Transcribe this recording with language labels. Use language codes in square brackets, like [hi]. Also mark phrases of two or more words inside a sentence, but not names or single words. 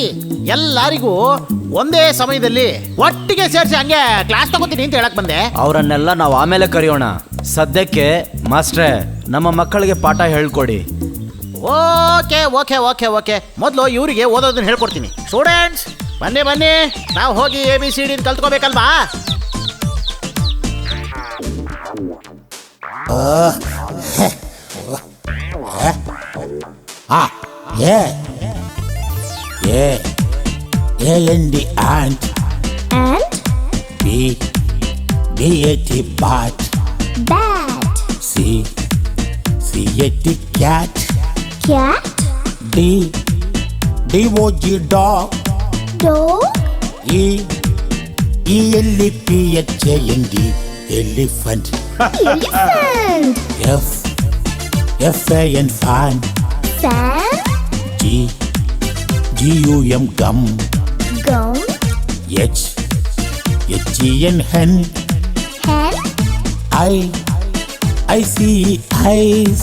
[kn] ಎಲ್ಲರಿಗೂ ಒಂದೇ ಸಮಯದಲ್ಲಿ ಒಟ್ಟಿಗೆ ಸೇರಿಸಿ ಹಂಗೆ ಕ್ಲಾಸ್ ತಗೋತೀನಿ ಅಂತ ಹೇಳಕ್ ಬಂದೆ. ಅವರನ್ನೆಲ್ಲ ನಾವು ಆಮೇಲೆ ಕರೆಯೋಣ. ಸದ್ಯಕ್ಕೆ ಮಾಸ್ಟ್ರೇ, ನಮ್ಮ ಮಕ್ಕಳಿಗೆ ಪಾಠ ಹೇಳ್ಕೊಡಿ. [en] OK OK OK OK [kn] ಮೊದಲು ಇವರಿಗೆ ಓದೋದನ್ನ ಹೇಳ್ಕೊಡ್ತೀನಿ. ಸ್ಟೂಡೆಂಟ್ಸ್, ಬನ್ನಿ ಬನ್ನಿ, ನಾವು ಹೋಗಿ ABCD ಕಲ್ತ್ಕೋಬೇಕಲ್ವಾ? [en] A-N-D ant. And B-A-T bat. bat. C-A-T cat. Cat. D-O-G dog. Dog. E-L-E-P-H-A-N-D elephant. Elephant. F-A-N fan. Fan. G-U-M gum. Gum. H-E-N hen. Hen. I-C-E eyes.